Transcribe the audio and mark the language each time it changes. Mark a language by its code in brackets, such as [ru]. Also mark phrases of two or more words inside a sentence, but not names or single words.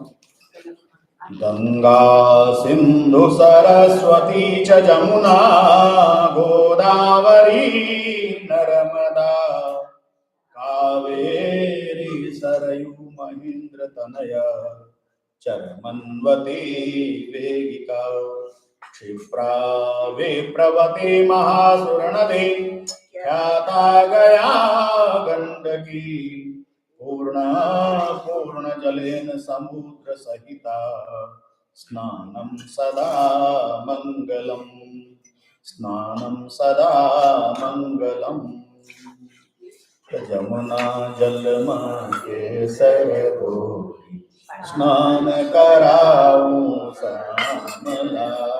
[sa] ગંગા સિંધુ સરસ્વતી ચ જમુના ગોદાવરી નર્મદા કાવેરી સરયુ મહેન્દ્ર તનય ચરમન્વતી વેગિકા क्षिप्रा विप्रवती महासुरनदी ख्याता गया गंडकी पूर्ण जलेन समुद्र सहिता स्नानं सदा मंगलम् स्नानं सदा मंगलम् [gu] જમુના જળમાં કેસર ધોઈ સ્નાન કરાઉં શ્યામલા